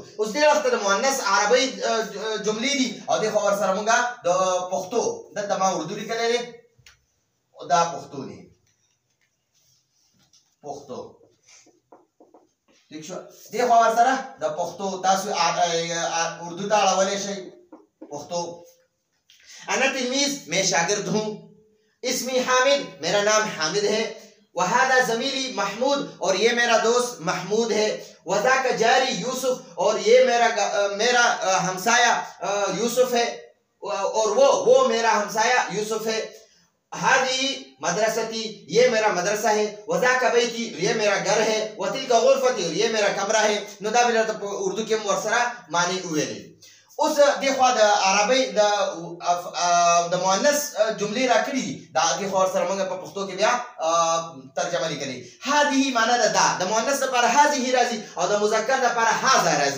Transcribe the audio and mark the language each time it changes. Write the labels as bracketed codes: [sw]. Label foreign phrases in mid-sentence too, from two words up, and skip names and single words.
[ps] اوس دې وخت د مؤنث عربی جملې دي او دې خو ورسره مونږه د پښتو دلته ما اردو لیکلی دی او دا پښتو دی، پښتو. ٹھیک شو؟ دې خو ورسره د پښتو تاسو اردو ته اړولی شئ، پښتو. [ar] انا تلمیذ [ur] میں شاگرد ہوں. اسمی حامد میرا نام حامد ہے. [ar] وهذا زمیلی محمود [ur] اور یہ میرا دوست محمود ہے. [ar] وذاک جاری یوسف [ur] اور یہ میرا ہمسایہ یوسف ہے اور وہ میرا ہمسایہ یوسف ہے. [ar] هذه مدرستی [ur] یہ میرا مدرسہ ہے. [ar] وذاک بیتی [ur] یہ میرا گھر ہے. [ar] وتلک غرفتی [ur] اور یہ میرا کمرہ ہے. [ps] نو دا بل اردو کې ورسره معنی ویلې. اوس د خوا د عربی د مؤنث جملې راکړي دي دا د خوا سره موږ په پښتو کې بیا ترجمه لیکلې. هذه معنی دا د مؤنث لپاره هذه راځي او د مذکر لپاره هذا راځي.